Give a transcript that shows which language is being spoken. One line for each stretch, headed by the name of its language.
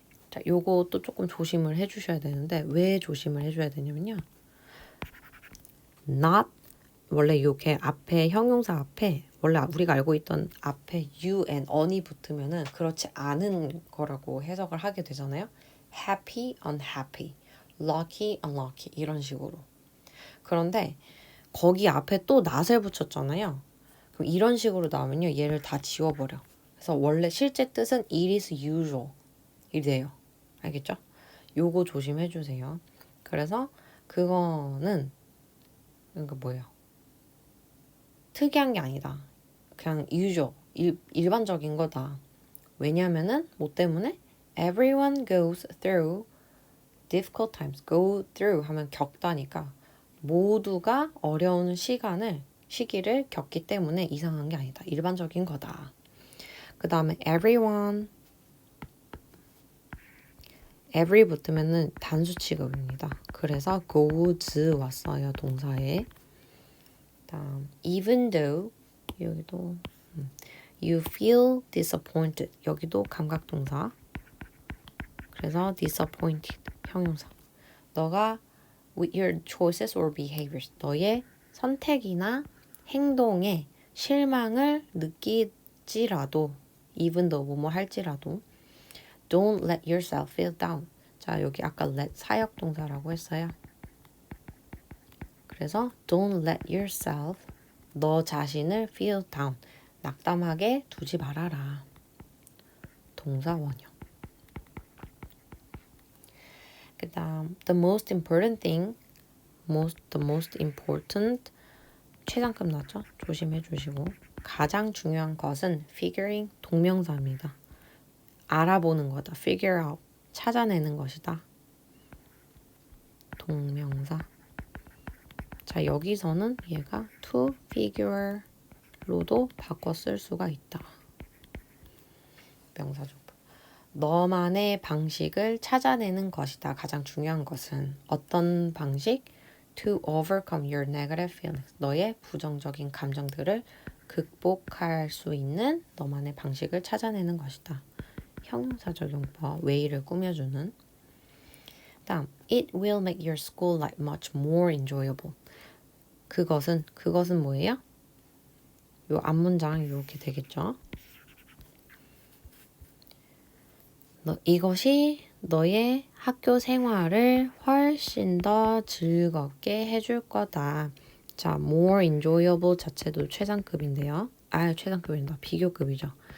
Korean: 자, 요것도 조금 조심을 해주셔야 되는데 왜 조심을 해줘야 되냐면요. not 원래 이렇게 앞에 형용사 앞에 원래 우리가 알고 있던 앞에 you and on이 붙으면은 그렇지 않은 거라고 해석을 하게 되잖아요. happy, unhappy, lucky, unlucky 이런 식으로. 그런데 거기 앞에 또 not을 붙였잖아요. 그럼 이런 식으로 나오면요. 얘를 다 지워버려. 그래서 원래 실제 뜻은
English: it is usual
Korean: 이래요. 알겠죠? 요거 조심해 주세요. 그래서 그거는 그러니까 뭐예요? 특이한 게 아니다. 그냥 usual, 일반적인 거다. 왜냐면은 뭐 때문에
English: everyone goes through difficult times.
Korean: go through 하면 겪다니까 모두가 어려운 시기를 겪기 때문에 이상한 게 아니다. 일반적인 거다. 그 다음에 every 붙으면은 단수 취급입니다. 그래서 goes 왔어요. 동사에. 다음
English: even though
Korean: 여기도
English: you feel disappointed
Korean: 여기도 감각동사. 그래서 disappointed 형용사. 너가
English: with your choices or behaviors
Korean: 너의 선택이나 행동에 실망을 느끼지라도
English: even though
Korean: 뭐뭐 할지라도
English: don't let yourself feel down.
Korean: 자, 여기 아까 let 사역동사라고 했어요. 그래서
English: don't let yourself
Korean: 너 자신을
English: feel down.
Korean: 낙담하게 두지 말아라. 동사 원형. 그 다음
English: the most important thing the most important
Korean: 최상급 나죠? 조심해 주시고 가장 중요한 것은 figuring 동명사입니다. 알아보는 거다. figure out 찾아내는 것이다. 동명사. 자 여기서는 얘가 to figure로도 바꿔 쓸 수가 있다. 명사조법. 너만의 방식을 찾아내는 것이다. 가장 중요한 것은 어떤 방식?
English: To overcome your negative feelings.
Korean: 너의 부정적인 감정들을 극복할 수 있는 너만의 방식을 찾아내는 것이다. 형용사적 용법, way를 꾸며주는. 다음,
English: it will make your school life much more enjoyable.
Korean: 그것은 뭐예요? 요 앞문장 이렇게 되겠죠. 이것이 너의 학교 생활을 훨씬 더 즐겁게 해줄 거다. 자, more enjoyable 자체도 최상급인데요. 최상급입니다. 비교급이죠.